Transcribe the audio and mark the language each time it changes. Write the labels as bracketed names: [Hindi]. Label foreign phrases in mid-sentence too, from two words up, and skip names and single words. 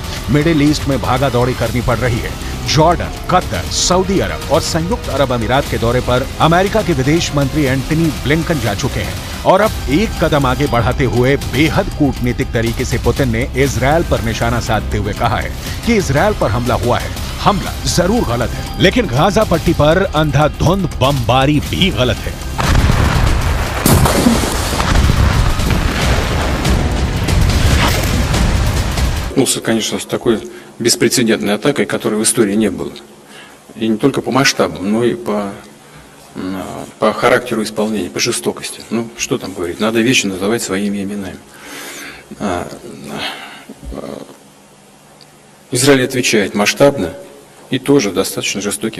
[Hindi] मिडिल ईस्ट में भागा दौड़ी करनी पड़ रही है। जॉर्डन, कतर, सऊदी अरब और संयुक्त अरब अमीरात के दौरे पर अमेरिका के विदेश मंत्री एंटनी ब्लिंकन जा चुके हैं और अब एक कदम आगे बढ़ाते हुए बेहद कूटनीतिक तरीके से पुतिन ने इजरायल पर निशाना साधते हुए कहा है कि इजरायल पर हमला हुआ है। हमला जरूर गलत है, लेकिन गाजा पट्टी पर अंधाधुंध बमबारी भी गलत है। [Russian] столкнулся, конечно, с такой беспрецедентной атакой, которой в истории не было. И не только по масштабу, но и по характеру исполнения, по жестокости. Ну, что там говорить, надо вещи называть своими именами. Израиль отвечает масштабно и тоже достаточно жестокий.